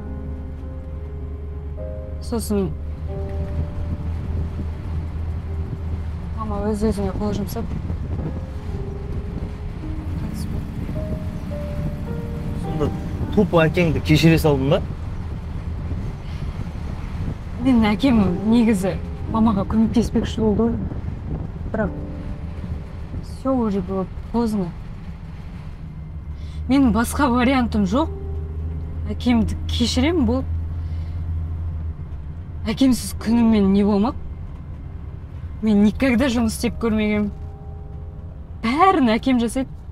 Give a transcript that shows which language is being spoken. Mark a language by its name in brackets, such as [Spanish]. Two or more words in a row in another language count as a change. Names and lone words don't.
[Kazakh] Сосын мама өз-өзіне қол жұмсап. Сонда тупо әкеңді кешіре салдың ба? Менің әкем негізі мамаға көмектеспекші болды ғой. [Russian] Бірақ все уже было поздно. [Kazakh] Менің басқа вариантым жоқ. Әкемді кешірем болды. Әкемсіз күніммен не болмақ? Мен никогда жұмыс істеп көрмегем. Бәрін әкем жасайды.